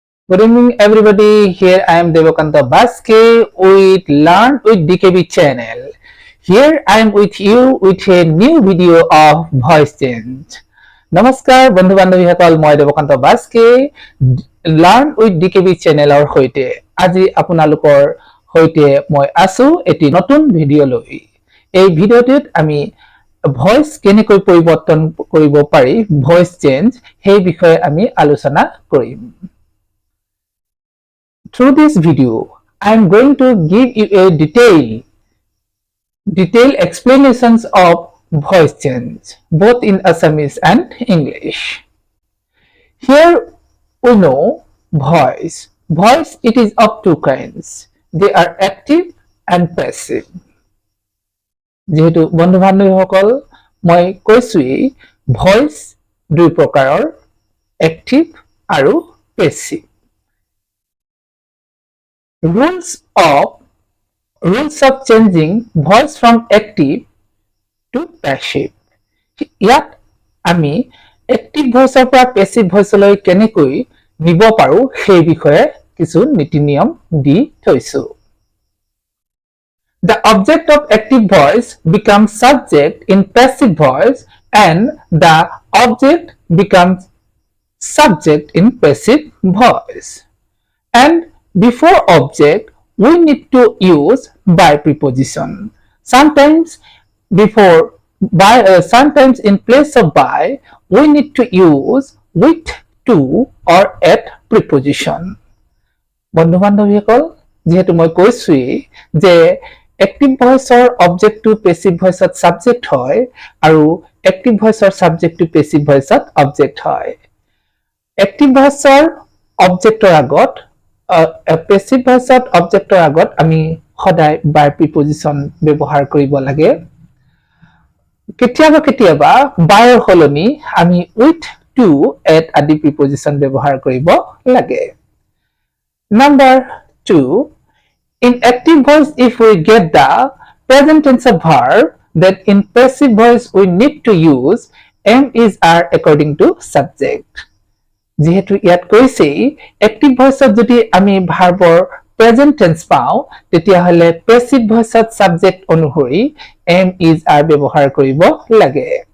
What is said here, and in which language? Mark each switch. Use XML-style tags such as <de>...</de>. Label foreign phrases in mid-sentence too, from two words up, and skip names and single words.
<en>Good evening, everybody. Here I am Devakanta Baske with Learn with DKB channel. Here I am with you with a new video of voice change.</en> <as>Namaskar, বন্ধু বান্ধৱী সকল মই দেৱকান্ত বাস্কে লাৰ্ণ উইথ ডিকেবি চেনেলৰ সৈতে আজি আপোনালোকৰ সৈতে মই আছো এটি নতুন ভিডিঅ' লৈ। এই ভিডিঅ'টোত আমি ভইচ কেনেকৈ পৰিৱৰ্তন কৰিব পাৰি,</as> <en>voice change,</en> <as>সেই বিষয়ে আমি আলোচনা কৰিম।</as> <en>Through this video, I am going to give you a detailed explanations of voice change, both in Assamese and English. Here we know voice. Voice, it is of two kinds. They are active and passive.</en> <as>যেহেতু বন্ধু বান্ধৱীসকল মই কৈছোৱেই ভইচ দুই প্ৰকাৰৰ, এক্টিভ আৰু পেছিভ।</as> <en>Rules of changing voice from active to passive.</en> <as>ইয়াত আমি</as> <en>active voice</en> <as>ৰ পৰা</as> <en>passive voice</en> <as>লৈ কেনেকৈ নিব পাৰো সেই বিষয়ে কিছু নীতি নিয়ম দি থৈছো।</as> <en>The object of active voice becomes subject in passive voice and the object becomes subject in passive voice. And before object, we need to use by preposition. Sometimes sometimes in place of by, we need to use with, to or at preposition.</en> <as>বন্ধু বান্ধৱীসকল, যেহেতু মই কৈছোৱেই যে</as> <en>active voice object to passive voice subject</en> <as>হয় আৰু</as> <en>active voice subject to passive voice object</en> <as>হয়।</as> <en>active voice object</en> <as>আগত</as> <en>passive voice object</en> <as>আগত আমি সদায়</as> <en>by preposition</en> <as>ব্যৱহাৰ কৰিব লাগে। কেতিয়াবা কেতিয়াবা বাইৰ সলনি আমি</as> <en>with, to, at</en> <as>আদি</as> <en>preposition</en> <as>ব্যৱহাৰ কৰিব লাগে।</as> <en>Number 2, in active voice, if we get the present tense of verb, then in passive voice we need to use am, is, are according to subject.</en> <as>যেহেতু ইয়াত কৈছেই</as> <en>active voice</en> <as>যদি আমি</as> <en>verb present tense</en> <as>পাওঁ তেতিয়াহ'লে</as> <en>passive voice</en> <as>সাবজেক্ট অনুসৰি</as> <en>am, is, are</en> <as>ব্যৱহাৰ কৰিব লাগে।</as>